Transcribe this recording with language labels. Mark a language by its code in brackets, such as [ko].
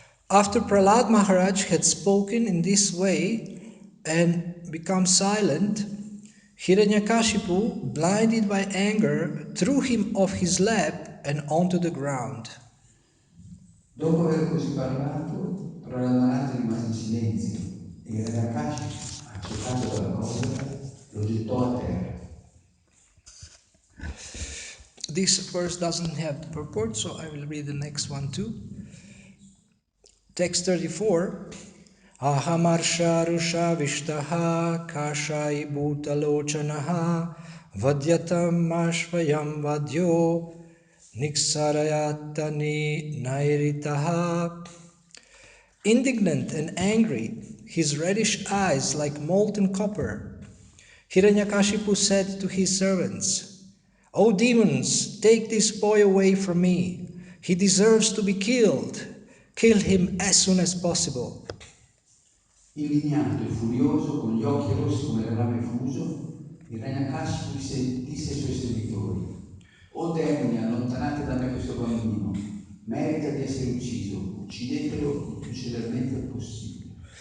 [en] After Prahlad Maharaj had spoken in this way and become silent, Hiranyakashipu, blinded by anger, threw him off his lap and onto the ground. [it] Dopo aver così parlato, Prahlad Maharaj rimase in silenzio e Hiranyakashi, accecato dalla collera, lo gettò a terra. [en] This verse doesn't have the purport, so I will read the next one too. Text 34. [sa] Ahamarsha rusha vishtaha kashai bhutalochanaha vadyatam ashvayam vadyo niksarayatani nairitaha. [en] Indignant and angry, his reddish eyes like molten copper, Hiranyakashipu said to his servants, "O demons, take this boy away from me. He deserves to be killed. Kill him as soon as possible." [it] Indignato e furioso, con gli occhi rossi come il rame fuso, Hiranyakashipu disse ai suoi servitori: "O demoni, allontanate da me questo bambino. Merita di essere ucciso. Uccidetelo il più celermente possibile."